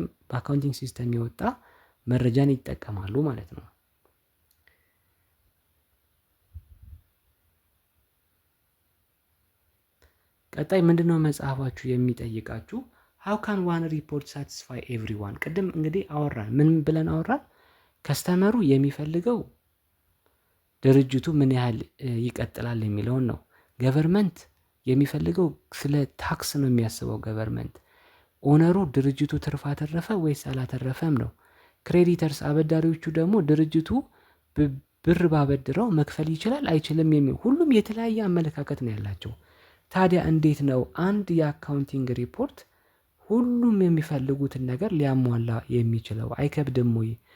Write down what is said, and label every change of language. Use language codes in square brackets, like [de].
[am] በአካውንቲንግ ሲስተም የወጣ መረጃን ይጠቀማሉ ማለት ነው። ቀጣይ ምንድነው መጽሐፋችሁ የሚጠይቃችሁ? [en] how can one report satisfy everyone? [am] ቅድም እንግዲህ አወራን። ምን ብለን አወራን? ከስተመሩ የሚፈልገው ድርጅቱ ምን ያህል ይቀጥላል የሚለውን ነው። ገቨርንመንት የሚፈልገው ስለ ታክስ ነው የሚያስበው። ገቨርንመንት ኦነሩ ድርጅቱ ትርፍ አተረፈ ወይስ አላተረፈም ነው። ክሬዲተርስ አበዳሪዎቹ ደግሞ ድርጅቱ ብር ባበድረው መክፈል ይችላል አይችልም የሚል ሁሉም የተለያየ አመለካከት ነው ያላቸው። ታዲያ እንዴት ነው አንድ የአካውንቲንግ ሪፖርት ሁሉም የሚፈልጉትን ነገር ሊያሟላ የሚችለው? አይከብድም ወይ?